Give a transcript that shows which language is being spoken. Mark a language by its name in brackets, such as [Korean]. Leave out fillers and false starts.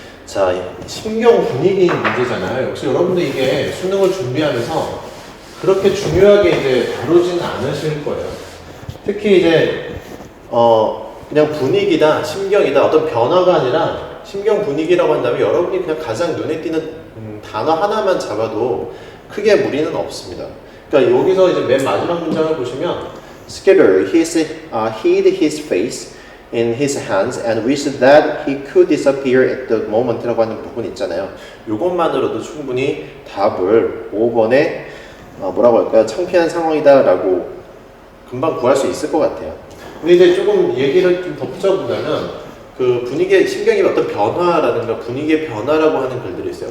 [Korean] 자, 신경 분위기 문제잖아요. 역시 여러분들 이게 수능을 준비하면서 그렇게 중요하게 이제 다루지는 않으실 거예요. 특히 이제 그냥 분위기다, 심경이다, 어떤 변화가 아니라 심경 분위기라고 한다면 여러분이 그냥 가장 눈에 띄는 단어 하나만 잡아도 크게 무리는 없습니다. 그러니까 여기서 이제 맨 마지막 문장을 보시면 [English] Scatter hid his face in his hands and wished that he could disappear at the moment [Korean] 라고 하는 부분 있잖아요. 이것만으로도 충분히 답을 5번에 뭐라고 할까요? 창피한 상황이다 라고 금방 구할 수 있을 것 같아요. 근데 이제 조금 얘기를 좀 덧붙여보자면 그 분위기의 심경의 어떤 변화라든가 분위기의 변화라고 하는 글들이 있어요.